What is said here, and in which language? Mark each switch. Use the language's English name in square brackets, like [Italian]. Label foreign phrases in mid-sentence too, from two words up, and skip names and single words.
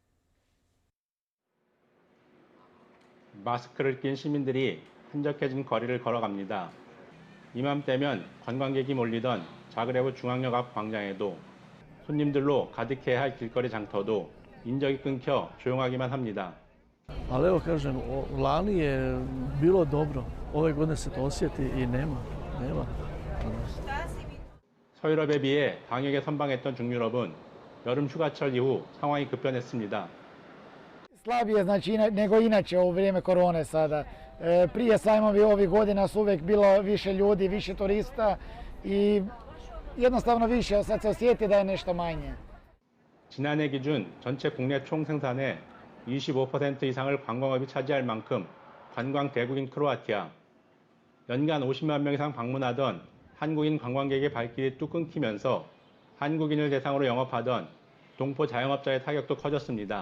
[Korean] 마스크를 낀 시민들이 한적해진 거리를 걸어갑니다. 이맘때면 관광객이 몰리던 자그레브 중앙역 앞 광장에도 손님들로 가득해야 할 길거리 장터도 인적이 끊겨 조용하기만 합니다. [Croatian] Ali evo kažem, lani je bilo dobro. Ove godine se to osjeti i nema. [Korean] 서유럽에 비해 방역에 선방했던 중유럽은 여름 휴가철 이후 상황이 급변했습니다. [Croatian] Slabije znači nego inače u vrijeme korone sada. Prije sajmovi ovih godina su uvijek bilo više ljudi, više turista i jednostavno više sad se osjeti da je nešto manje. [Korean] 지난해 기준 전체 국내 총 생산의 25% 이상을 관광업이 차지할 만큼 관광 대국인 크로아티아. 연간 50만 명 이상 방문하던 한국인 관광객의 발길이 뚝 끊기면서 한국인을 대상으로 영업하던 동포 자영업자의 타격도 커졌습니다.